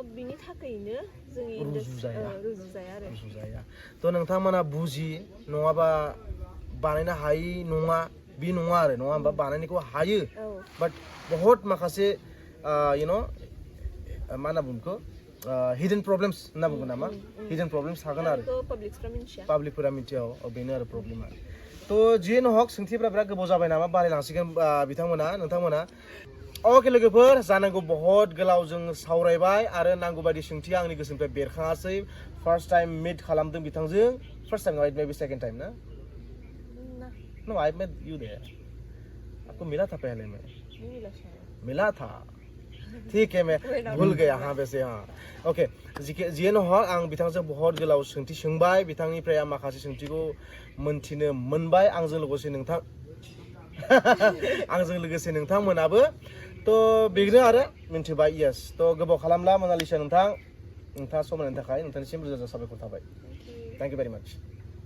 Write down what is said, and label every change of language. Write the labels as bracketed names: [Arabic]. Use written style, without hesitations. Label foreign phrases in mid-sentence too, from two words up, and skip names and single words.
[Bodo] बिनि थाखायनो जोंनि रुजुजाया आरो थ' नोंथांमोना बुजि नङाबा बानायनो हायि नङा बे नङा आरो नङा होमबा बानायनायखौ हायो बाट बहुत माखासे मा होनना बुङो [English] hidden problems [Bodo] होनना बुंगोन नामा [English] hidden problems [Bodo] थागोन आरो बेखौ पाब्लिकफ्रा मिन्थिया पाब्लिकफोरा मिथिया बेनो आरो प्रब्लेमा थ' जियानो हक सोंथिफ्रा बिराद गोबाव जाबाय नामा बारायलांसिगोन नोंथांमोना अके लोगोफोर जानांगौ बहुत गोलाव जों सावरायबाय आरो नांगौ बायदि सोंथिया आंनि गोसोनिफ्राय बेरखाङासै [English] first time meet [Bodo] खालामदों बिथांजों [English] first time right maybe second time na no I met you there [Hindi] आपको मिला था पहले में मिला था ठीक है मैं भूल गया हाँ वैसे हाँ [Bodo] ओके जियानो हक आं बिथांजों बहुत गोलाव सोंथि सोंबाय बिथांनिफ्राय आं माखासे सोंथिखौ मोनथिनो मोनबाय आंजों लोगोसे नोंथांमोनाबो थ' बेनो आरो मिन्थिबाय यस थ' गोबाव खालामला मोनालिसा नोंथाङा सम होनायनि थाखाय नोंथांनिसिम रोजा रोजा साबायखर थाबाय [English] thank you very much